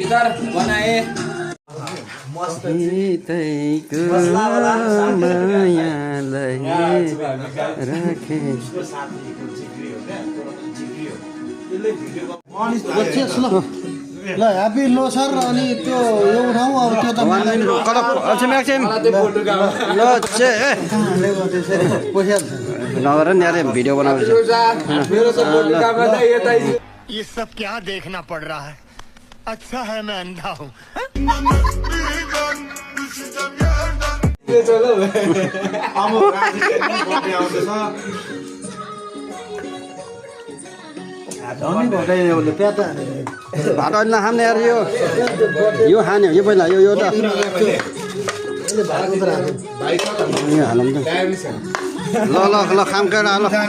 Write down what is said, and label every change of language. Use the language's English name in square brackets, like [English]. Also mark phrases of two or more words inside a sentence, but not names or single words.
[Nepali] ल ह्यापी लोसर अनि त्यो यो उठाउँ अब त्यो त नगर नि यार भिडियो बनाउँछ [Hindi] ये सब क्या देखना पड़ रहा है अच्छा है मैं अंधा हूँ [Nepali] भात अहिले नखाने यार यो खाने हो यो पहिला यो त यो हालौँ त ल ल ल खाम केटा ल